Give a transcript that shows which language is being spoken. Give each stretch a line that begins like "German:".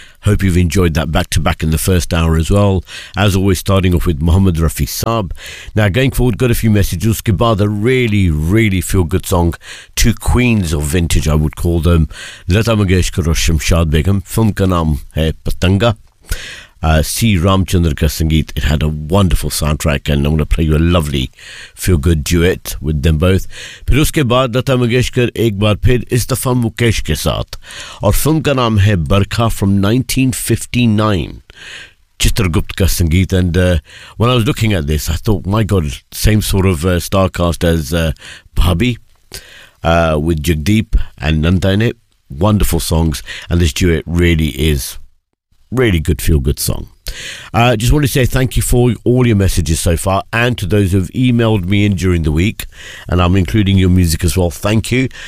English: Hope you've enjoyed that back-to-back in the first hour as well. As always, starting off with Mohammed Rafi Saab. Now, going forward, got a few messages. Kibar, the really, really feel-good song. Two queens of vintage, I would call them. Lata Mangeshkar or Shamshad Begum.
Hindi: Film का नाम है पतंगा. C. Ramchander का संगीत.
English: It had a wonderful soundtrack, and I'm going to play you a lovely feel-good duet with them both.
Hindi: फिर उसके बाद लता मंगेशकर एक बार फिर इस्तफ़ा मुकेश के साथ. और फ़िल्म का नाम है बरखा
English: from 1959.
Hindi: चित्रगुप्त का संगीत.
English: And when I was looking at this, I thought, my God, same sort of star cast as Bhabhi with Jagdeep and Nanda in it. Wonderful songs, and this duet really is really good feel-good song. Just want to say thank you for all your messages so far, and to those who have emailed me in during the week, and I'm including your music as well. Thank you.